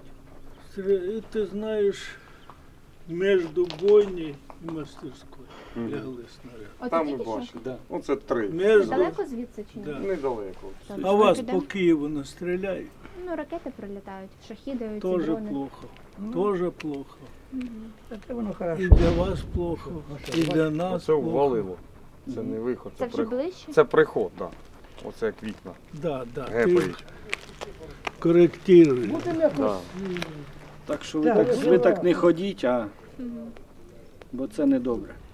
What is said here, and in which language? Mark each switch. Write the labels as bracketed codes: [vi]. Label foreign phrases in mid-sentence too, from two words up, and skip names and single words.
[uk] І ти знаєш, між бойней і мастерською лягли снаряди. Там ми бачимо. [ru] Да. [uk] Оце 3. Далеко звідси чи ні? [ru] Да. [uk] Недалеко. А вас по Києву не стріляють? Ну, ракети прилітають, шахіди, ці [ru] Тоже [uk] дрони. [ru] плохо. Тоже плохо. [uk] воно І [ru] хорошо. для вас плохо, і для нас [uk] Це [ru] плохо. [uk] ввалило. Це не виход, Це це вже приход. ближче? Це приход, так. Оце як вікна. Да, ти Гепають. коректируєш. [ru] Да. [uk] Так що ви так не ходіть, бо це не добре.